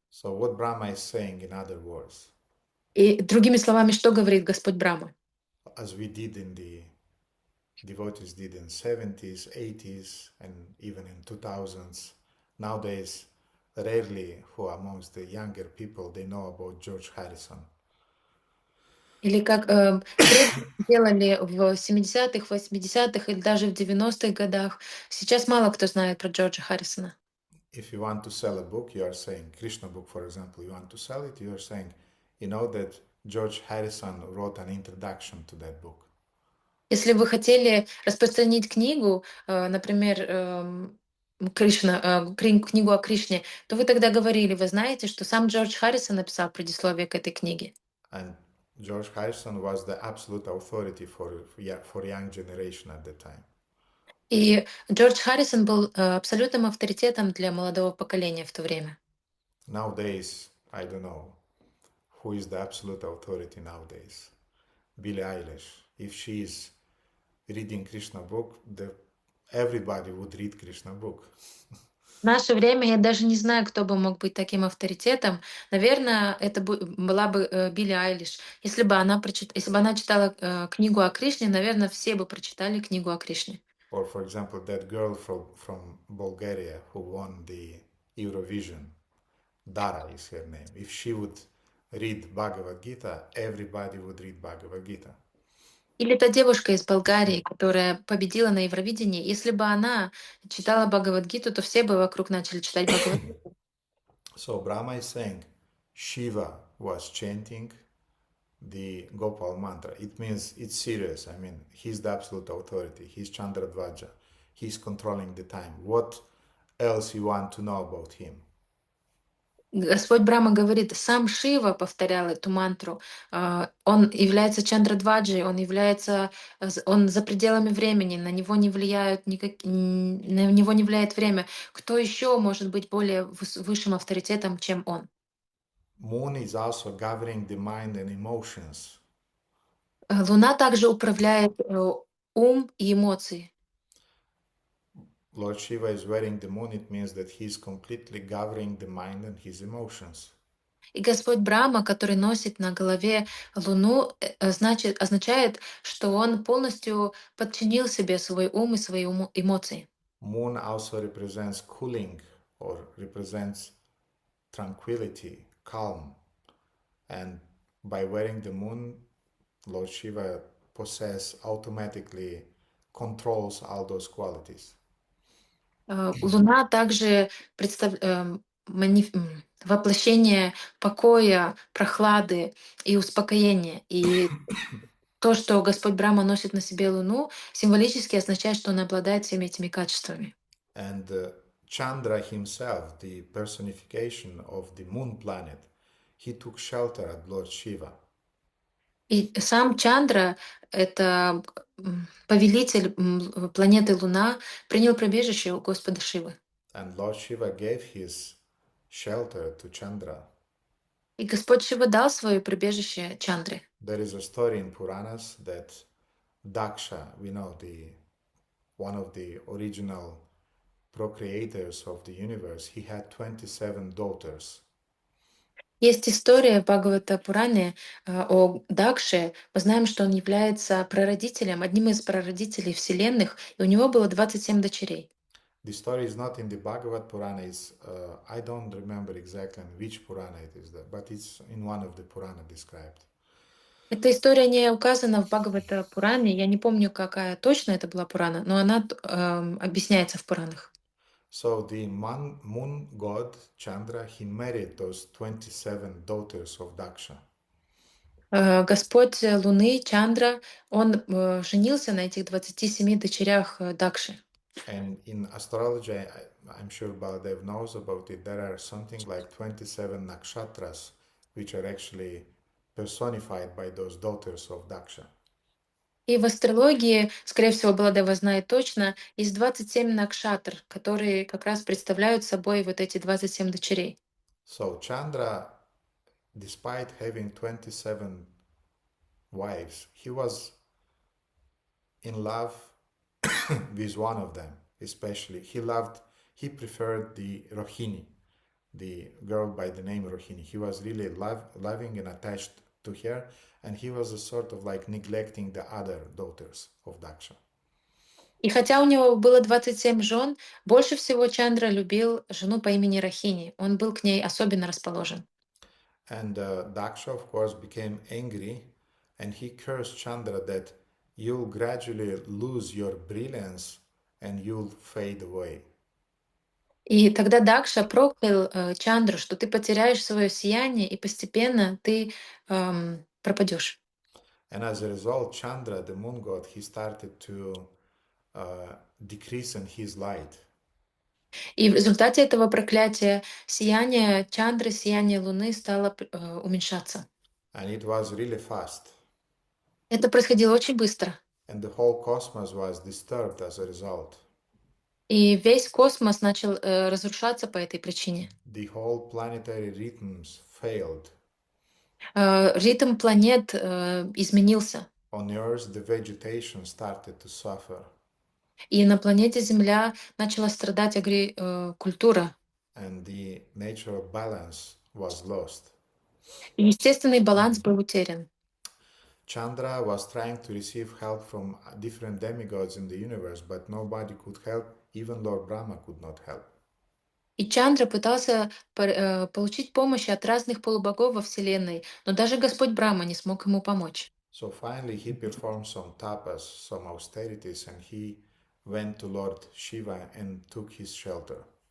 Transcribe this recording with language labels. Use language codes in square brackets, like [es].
[en] So what Brahma is saying, in other words, [ru] И другими словами, что говорит Господь Брахма? [en] as we did in the devotees did in 70s, 80s, and even in 2000s, nowadays rarely who amongst the younger people they know about George Harrison. [ru] Или как прежде делали в 70-х, 80-х или даже в 90-х годах. Сейчас мало кто знает про Джорджа Харрисона. [en] If you want to sell a book, you are saying, Krishna book, for example, you want to sell it, you are saying, you know that George Harrison wrote an introduction to that book. [ru] Если вы хотели распространить книгу, например, Кришна, книгу о Кришне, то вы тогда говорили, вы знаете, что сам Джордж Харрисон написал предисловие к этой книге. [en] And George Harrison was the absolute authority for young generation at the time. [ru] И Джордж Харрисон был абсолютным авторитетом для молодого поколения в то время. [en] Nowadays, I don't know who is the absolute authority nowadays. Billie Eilish. If she is reading Krishna book, everybody would read Krishna book. [ru] В наше время я даже не знаю, кто бы мог быть таким авторитетом. Наверное, это была бы Билли Айлиш. Если бы она читала книгу о Кришне, наверное, все бы прочитали книгу о Кришне. [en] Or for example, that girl from Bulgaria who won the Eurovision, Dara is her name. If she would read Bhagavad Gita, everybody would read Bhagavad Gita. [ru] Или та девушка из Болгарии, которая победила на Евровидении, если бы она читала Бхагавадгиту, то все бы вокруг начали читать Бхагавадгиту. [en] So Brahma is saying Shiva was chanting the Gopal Mantra. It means it's serious. I mean, he's the absolute authority. He's Chandradvaja. He's controlling the time. What else you want to know about him? [ru] Господь Брахма говорит, сам Шива повторял эту мантру. Он является Чандрадваджей, он за пределами времени, на него не на него не влияет время. Кто еще может быть более высшим авторитетом, чем он? [en] Moon is also governing the mind and emotions. [ru] Луна также управляет ум и эмоции. [en] Lord Shiva is wearing the moon. It means that he's completely governing the mind and his emotions. [ru] И Господь Брахма, который носит на голове Луну, означает, что он полностью подчинил себе свой ум и свои эмоции. [en] Moon also represents cooling or represents tranquility, calm. And by wearing the moon, Lord Shiva automatically controls all those qualities. [ru] Луна также воплощение покоя, прохлады и успокоения. И то, что Господь Брахма носит на себе Луну, символически означает, что он обладает всеми этими качествами. [en] And Chandra himself, the personification of the moon planet, he took shelter at Lord Shiva. [ru] И сам Чандра, это повелитель планеты Луна, принял прибежище у Господа Шивы. [en] And Lord Shiva gave his shelter to Chandra. [ru] И Господь Шива дал свое прибежище Чандре. [en] There is a story in Puranas that Daksha, we know one of the original procreators of the universe, he had 27 daughters. [ru] Есть история в Бхагавата Пуране о Дакше. Мы знаем, что он является прародителем, одним из прародителей вселенных, и у него было 27 дочерей. [en] The story is not in the Bhagavad Purana. I don't remember exactly in which Purana it is, but it's in one of the Purana described. [ru] Эта история не указана в Бхагавата Пуране. Я не помню, какая точно это была Пурана, но она объясняется в Пуранах. [en] So the moon god Chandra, he married those 27 daughters of Daksha. [ru] Господь Луны, Чандра, он женился на этих 27 дочерях Дакши. [en] And in astrology, I'm sure Baladev knows about it, there are something like 27 nakshatras, which are actually personified by those daughters of Daksha. [ru] И в астрологии, скорее всего, Баладева знает точно, есть 27 накшатр, которые как раз представляют собой вот эти 27 дочерей. [en] So Chandra, despite having 27 wives, he was in love with one of them, especially. He preferred the Rohini, the girl by the name Rohini. He was really loving and attached to her, and he was a sort of like neglecting the other daughters of Daksha. [ru] И хотя у него было 27 жен, больше всего Чандра любил жену по имени Рахини. Он был к ней особенно расположен. [en] And Daksha, of course, became angry, and he cursed Chandra that you'll gradually lose your brilliance and you'll fade away. [ru] И тогда Дакша проклял Чандру, что ты потеряешь свое сияние, и постепенно ты пропадешь. [en] And as a result, Chandra, the moon god, he started to decrease in his light. [ru] И в результате этого проклятия сияние Чандры, сияние Луны стало уменьшаться. [en] And it was really fast. [ru] Это происходило очень быстро. [en] And the whole cosmos was disturbed as a result. [ru] И весь космос начал разрушаться по этой причине. [en] The whole planetary rhythms failed. [ru] Ритм планет изменился. [en] On Earth, the vegetation started to suffer. [ru] И на планете Земля начала страдать культура. [en] And the natural balance was lost. [ru] И естественный баланс был утерян. [en] Chandra was trying to receive help from different demigods in the universe, but nobody could help. Even Lord Brahma could not help. [ru] И Чандра пытался получить помощь от разных полубогов во Вселенной, но даже Господь Брахма не смог ему помочь. [en] So finally, he performed some tapas, some austerities, and he went to Lord Shiva and took his shelter.